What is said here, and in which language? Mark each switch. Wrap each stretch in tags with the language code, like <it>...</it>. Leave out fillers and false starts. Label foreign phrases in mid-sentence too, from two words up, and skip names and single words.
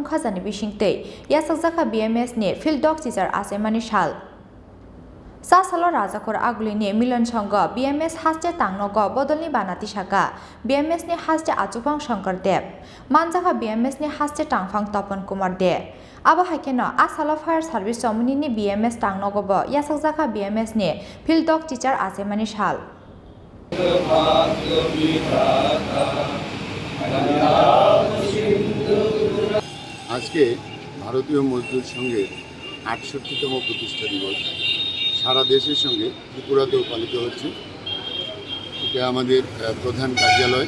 <trp>Khajani Bisingtwi Yachakjakha BMS ni Phildokchichar Achaimani sal Chasalo Rajakor Agulini Milan Songo BMS Hasteo Tangnogo Bodolni Banati Saka BMS ni Hasteo Achupang Shankar Dev Manjaka BMS ni Hasteo Tangfang Topon Kumar De Abo haikeno Chasalo Fire Service Somuni ni BMS Tangnogo bo Yachakjakha BMS ni Phildokchichar Achaimani sal</trp> <bn>আজকে ভারতীয় মজদুর সংঘের ৬৮তম প্রতিষ্ঠা দিবস সারা দেশের সঙ্গে ত্রিপুরাতেও পালিত হচ্ছে। এটা আমাদের প্রধান কার্যালয়।</bn>